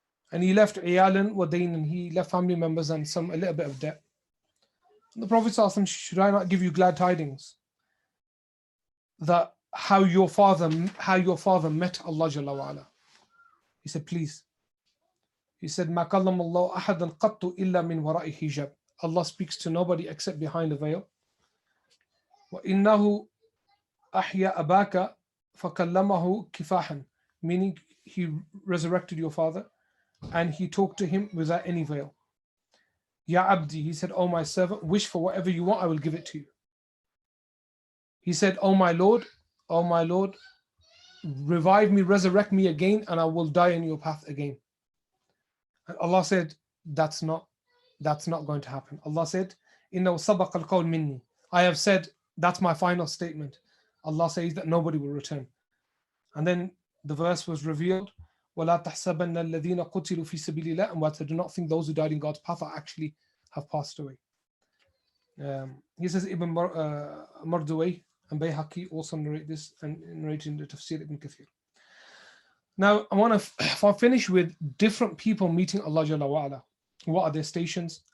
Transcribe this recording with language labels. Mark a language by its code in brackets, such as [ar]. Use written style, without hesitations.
[en] And he left [ar] عيالا ودين, [en] and he left family members and a little bit of debt. The Prophet ﷺ, should I not give you glad tidings that how your father met Allah Jalla wa Ala? He said, please. He said, [ar] ما كلم الله أحدا قط إلا من وراء حجاب. [en] Allah speaks to nobody except behind a veil. [ar] وإنه أحيا أباك فكلمه كفاحا, [en] meaning he resurrected your father and he talked to him without any veil. [ar] Ya abdi, [en] he said, oh my servant, wish for whatever you want, I will give it to you. He said, oh my Lord, revive me, resurrect me again, and I will die in your path again. And Allah said, that's not going to happen. Allah said, [ar] Inna sabaq al-qawl minni. [en] I have said, that's my final statement. Allah says that nobody will return. And then the verse was revealed, [ar] وَلَا تَحْسَبَنَّ الَّذِينَ قُتِلُوا فِي سَبِيلِ اللَّهِ أَمْوَاتًا. [en] Do not think those who died in God's path are actually have passed away. He says Ibn Mardawayh and Bayhaqi also narrate this and narrate in the Tafsir Ibn Kathir. Now I want to finish with different people meeting Allah Jalla wa'ala. What are their stations?